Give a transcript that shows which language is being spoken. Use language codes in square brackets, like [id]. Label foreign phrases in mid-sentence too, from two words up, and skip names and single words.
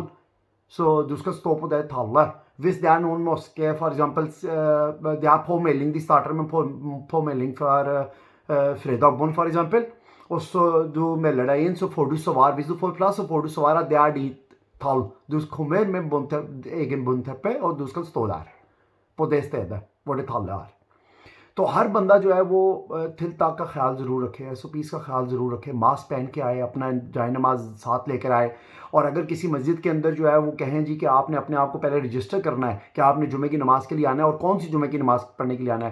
[no] Så du skal stå på det tallet. Hvis det er noen moské, for eksempel, det er påmelding, de starter med påmelding for fredagbånd, for eksempel, og så du melder deg inn, så får du svar. Hvis du får plass, så får du svar at det er ditt tall. Du kommer med egen bondteppe, og du skal stå der, på det stedet hvor det tallet er. [ur] تو ہر بندہ جو ہے وہ تھل تاک کا خیال ضرور رکھے، ایس او پیز کا خیال ضرور رکھے، ماسک پہن کے آئے، اپنا جائے نماز ساتھ لے کر آئے، اور اگر کسی مسجد کے اندر جو ہے وہ کہیں جی کہ آپ نے اپنے آپ کو پہلے رجسٹر کرنا ہے کہ آپ نے جمعے کی نماز کے لیے آنا ہے، اور کون سی جمعے کی نماز پڑھنے کے لیے آنا ہے۔